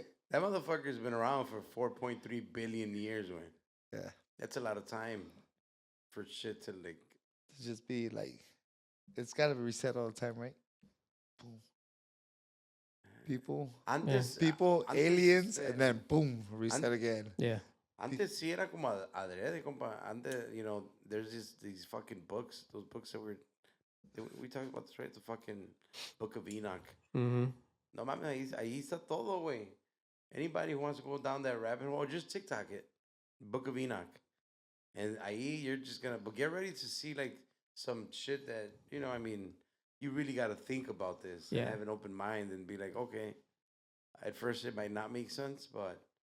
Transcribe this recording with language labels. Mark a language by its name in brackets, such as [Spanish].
[English] that motherfucker's been around for 4.3 billion years, man. Yeah. That's a lot of time for shit to like. To just be like, it's got to be reset all the time, right? Boom. People, aliens, and then boom, reset again. Yeah. [Spanish] Antes sí era como adrede, compa. [English] Antes, there's these fucking books. Those books that we talked about this, right? The fucking Book of Enoch. Mm-hmm. [Spanish] No mames, ahí está todo, güey. [English] Anybody who wants to go down that rabbit hole, just TikTok it. Book of Enoch. And [Spanish] ahí [English] you're just gonna, but get ready to see like some shit that, you really got to think about this and have an open mind and be like, okay, at first it might not make sense, but